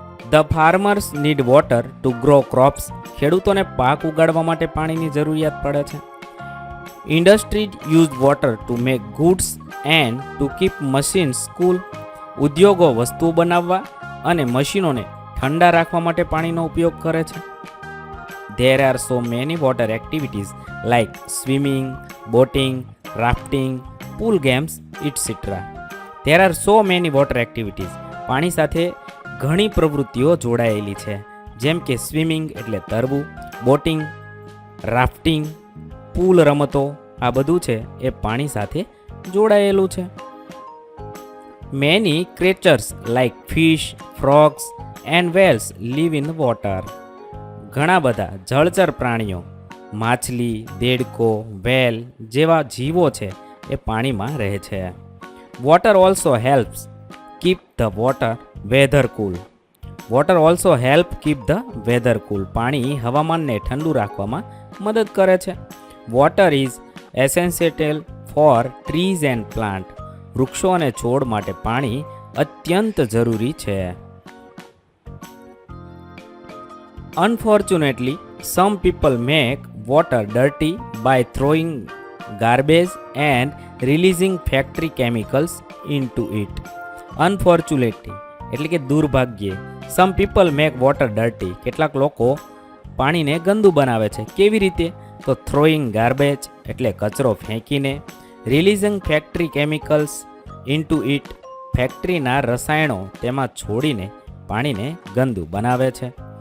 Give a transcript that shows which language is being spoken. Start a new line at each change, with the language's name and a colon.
English: The farmers need water to grow crops.
Gujarati: ખેડૂતોને પાક ઉગાડવા માટે પાણીની જરૂરિયાત પડે છે.
English: Industries use water to make goods and to keep machines cool.
Gujarati: ઉદ્યોગો વસ્તુઓ બનાવવા અને મશીનોને ઠંડા રાખવા માટે પાણીનો ઉપયોગ કરે છે.
English: There are so many water activities like swimming, boating, rafting, pool games, etc. There are so many water activities.
Gujarati: પાણી સાથે ઘણી પ્રવૃત્તિઓ જોડાયેલી છે, જેમ કે સ્વિમિંગ એટલે તરવું, બોટિંગ, રાફ્ટિંગ, પૂલ રમતો, આ બધું છે એ પાણી સાથે જોડાયેલું છે.
English: Many creatures like fish, frogs and whales live in water.
Gujarati: ઘણા બધા જળચર પ્રાણીઓ, માછલી, દેડકો, વેલ જેવા જીવો છે એ પાણીમાં રહે છે.
English: Water also helps keep the water weather cool. Water also help keep the weather cool.
Gujarati: પાણી હવામાનને ઠંડુ રાખવામાં મદદ કરે છે.
English: Water is essential for trees and plant.
Gujarati: વૃક્ષો અને છોડ માટે પાણી અત્યંત જરૂરી છે.
English: Unfortunately, some people make water dirty by throwing garbage and releasing factory chemicals into it. Unfortunately
Gujarati: એટલે કે દુર્ભાગ્યે,
English: some people make water dirty.
Gujarati: કેટલાક લોકો પાણીને ગંદુ બનાવે છે. કેવી રીતે? તો
English: throwing garbage
Gujarati: એટલે કચરો ફેંકીને,
English: releasing factory chemicals into it
Gujarati: ફેક્ટરીના રસાયણો તેમાં છોડીને પાણીને ગંદુ બનાવે છે.